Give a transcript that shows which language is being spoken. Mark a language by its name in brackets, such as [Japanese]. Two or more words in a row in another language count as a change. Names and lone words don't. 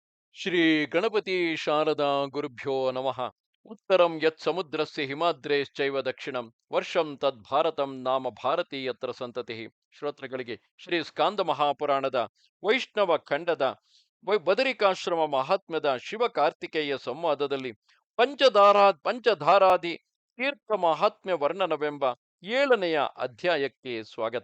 [Sanskrit] ಶ್ರೀ ಗಣಪತಿ ಶಾರದಾ ಗುರುಭ್ಯೋ ನಮಃ. ಉತ್ತರಂ ಯತ್ ಸಮುದ್ರಸ್ಯ ಹಿಮಾದ್ರೇಶ್ಚೈವ ದಕ್ಷಿಣಂ ವರ್ಷಂ ತದ್ ಭಾರತಂ ನಾಮ ಭಾರತೀಯತ್ರ ಸಂತತಿ. [Kannada] ಶ್ರೋತೃಗಳಿಗೆ ಶ್ರೀ ಸ್ಕಾಂದ ಮಹಾಪುರಾಣದ ವೈಷ್ಣವ ಖಂಡದ ಬದರಿಕಾಶ್ರಮ ಮಹಾತ್ಮ್ಯದ ಶಿವ ಕಾರ್ತಿಕೇಯ ಸಂವಾದದಲ್ಲಿ ಪಂಚಧಾರಾದಿ ತೀರ್ಥ ಮಹಾತ್ಮ್ಯ ವರ್ಣನವೆಂಬ 7ನೆಯ ಅಧ್ಯಾಯಕ್ಕೆ ಸ್ವಾಗತ.